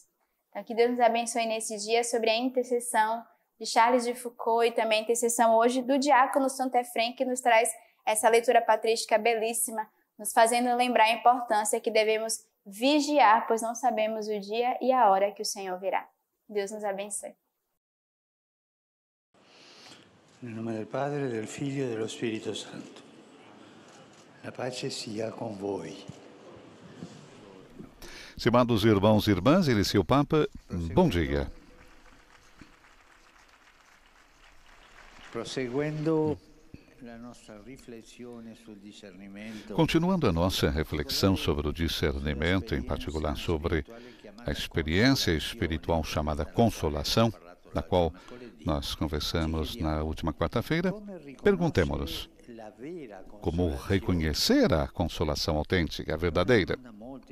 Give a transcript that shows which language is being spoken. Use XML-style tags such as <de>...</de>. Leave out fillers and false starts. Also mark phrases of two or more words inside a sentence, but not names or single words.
<pt>Então, que Deus nos abençoe nesse dia sobre a intercessão de Charles de Foucauld e também a intercessão hoje do diácono Santo Efrem, que nos traz essa leitura patrística belíssima, nos fazendo lembrar a importância que devemos vigiar, pois não sabemos o dia e a hora que o Senhor virá. Deus nos abençoe.</pt> <it>Nel nome del Padre, del Figlio e dello Spirito Santo. A pace sia com voi.</it> <pt>Estimados irmãos e irmãs, inicia o Papa. Bom dia. Continuando a nossa reflexão sobre o discernimento, em particular sobre a experiência espiritual chamada consolação, da qual nós conversamos na última quarta-feira, perguntemo-nos: como reconhecer a consolação autêntica, a verdadeira?</pt>